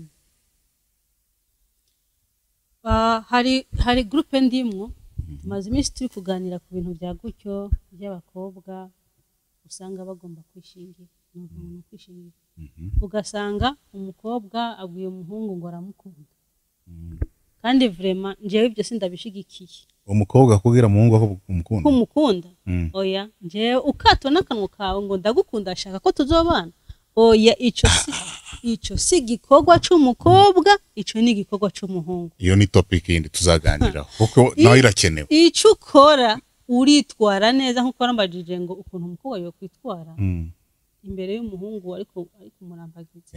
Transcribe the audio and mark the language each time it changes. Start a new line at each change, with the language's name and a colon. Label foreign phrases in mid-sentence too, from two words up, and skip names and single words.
Rundi: hari groupe ndimwo tumaze iminsi turi kuganira ku bintu bya gutyo by'abakobwa usanga bagomba kwishingira ugasanga umukobwa abwiye umuhungu ngo aramukunda kandi vraiment njewe ibyo sindabishigikiye umukobwa kugira umuhungu aho kumukunda oya njewe ukato n'akanwa kawe ngo ndagukunda ashaka ko tuzobana oya ico si gikorwa c'umukobwa ico ni gikorwa c'umuhungu iyo ni topic yindi tuzaganira kuko nawe irakenewe ico ukora uritwara neza nkuko rambajije ngo ukuntu umukobwa yo kwitwara imbere y'umuhungu ariko murambagiza